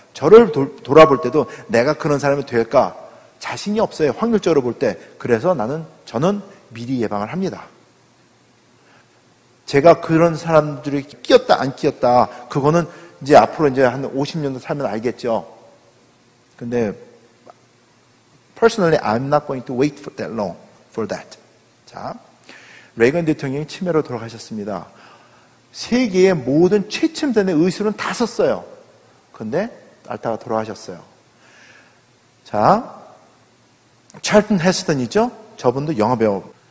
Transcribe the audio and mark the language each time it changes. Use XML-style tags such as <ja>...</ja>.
<ko>저를 돌아볼 때도 내가 그런 사람이 될까 자신이 없어요. 확률적으로 볼 때. 그래서 저는 미리 예방을 합니다. 제가 그런 사람들이 끼었다 안 끼었다 그거는 이제 앞으로 이제 한 50년도 살면 알겠죠.</ko> <en>근데 personally I'm not going to wait for that long for that.</en> <ko>자, 레이건 대통령이 치매로 돌아가셨습니다. 세계의 모든 최첨단의 의술은 다 썼어요. 근데 앓다가 돌아가셨어요. 자, 찰튼 헤스턴 있죠? 저분도 영화 배우.</ko>